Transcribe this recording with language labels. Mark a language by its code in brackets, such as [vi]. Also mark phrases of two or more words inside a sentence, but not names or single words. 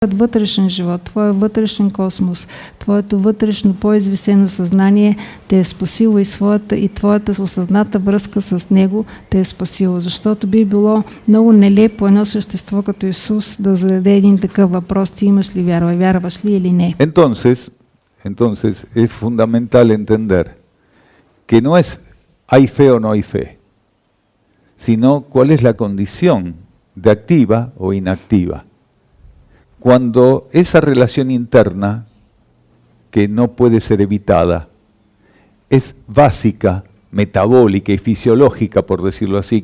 [bg] вътрешен живот, твоя вътрешен космос, твоето вътрешно по-извисено съзнание те е спасило и твоята осъзната връзка с него те е спасило. Защото би било много нелепо едно същество като Исус да зададе един такъв въпрос: ти имаш ли вяра, вярваш ли или не? [es] Entonces es fundamental entender que no es hay fe o no hay fe, sino cuál es la condición de activa o inactiva. Cuando esa relación interna, que no puede ser evitada, es básica, metabólica y fisiológica, por decirlo así,